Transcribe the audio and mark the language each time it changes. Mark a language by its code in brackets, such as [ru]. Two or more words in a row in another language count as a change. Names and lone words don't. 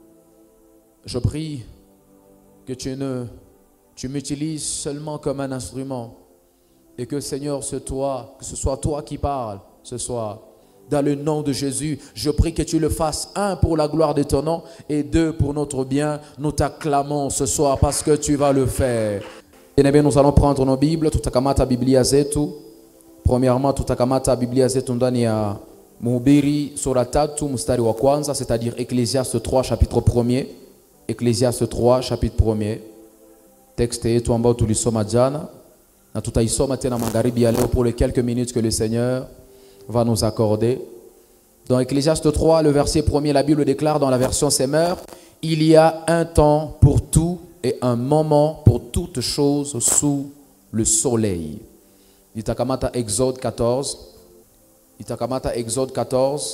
[fr] Je prie que tu m'utilises seulement comme un instrument et que Seigneur, que ce soit toi qui parles ce soir. Dans le nom de Jésus, je prie que tu le fasses, un, pour la gloire de ton nom, et deux, pour notre bien. Nous t'acclamons ce soir parce que tu vas le faire. Bien, nous allons prendre nos Bibles. [sw] Tutakamata Biblia zetu. Premièrement, tutakamata Biblia zetu ndani ya Mhubiri sura 3 mstari wa kwanza, [fr] c'est-à-dire Ecclésiaste 3 chapitre 1er. Ecclésiaste 3 chapitre 1er. [sw] Texte yetu ambao tulisoma jana na tutaisoma tena magharibi ya leo [fr] pour les quelques minutes que le Seigneur va nous accorder. Dans Ecclésiaste 3, le verset 1er, la Bible déclare dans la version Semeur: il y a un temps pour tout et un moment pour toutes choses sous le soleil. [sw] Itakamata Exode 14. Itakamata Exode 14.